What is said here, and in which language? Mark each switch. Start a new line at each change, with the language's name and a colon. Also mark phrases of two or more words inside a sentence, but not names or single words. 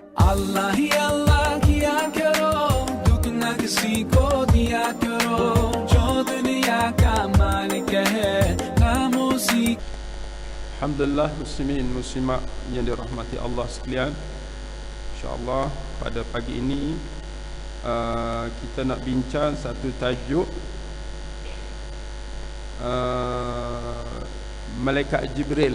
Hindi: अल्लाह ही अल्लाह किया करो, दुख न किसी को दिया करो, जो दुनिया का मालिक है नाम उसी।
Malay: Alhamdulillah muslimin muslimat yang dirahmati Allah sekalian. InsyaAllah pada pagi ini kita nak bincang satu tajuk Malaikat Jibril.